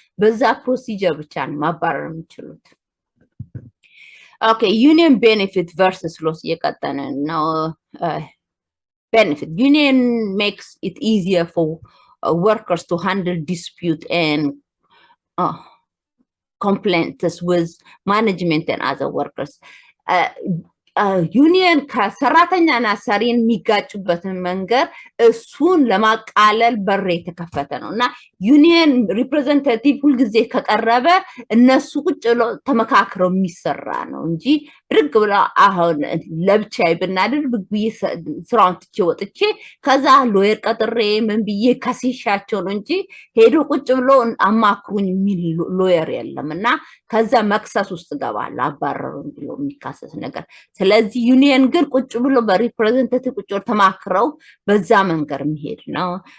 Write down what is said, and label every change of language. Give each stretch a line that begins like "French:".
Amharic: በዛ ፕሮሲጀር ብቻ ነው ማባረር የሚችሉት። ኦኬ ዩኒየን ቤኔፊት ቨርሰስ ሎስ እየቀጠነ ነው። benefit.
English: Union makes it easier for workers to handle dispute and complaints with management and other workers.
Amharic: ዩኒየን ከሰራተኛና ሰሪን የሚጋጩበትን መንገድ እሱን ለማቃለል በር የተከፈተ ነው እና ዩኒየን ሪፕሬዘንታቲቭ ሁልጊዜ ከቀረበ እነሱ ቁጭ ብለው ተመካክረው የሚሰራ ነው እንጂ ብድግ ብላ አሁን ለብቻዬ ብናደርግ ስራውን ትቼ ወጥቼ ከዛ ሎየር ቀጥሬ ምን ብዬ ከሲሻቸው ነው እንጂ ሄዶ ቁጭ ብሎ አማክሩኝ የሚል ሎየር የለም እና ከዛ መክሰስ ውስጥ ገባል አባረሩኝ ብሎ የሚካሰስ ነገር። ስለዚህ ዩኒየን ግን ቁጭ ብሎ በሪፕሬዘንታቲቭ ቁጭ ብሎ ተማክረው በዛ መንገድ የሚሄድ ነው።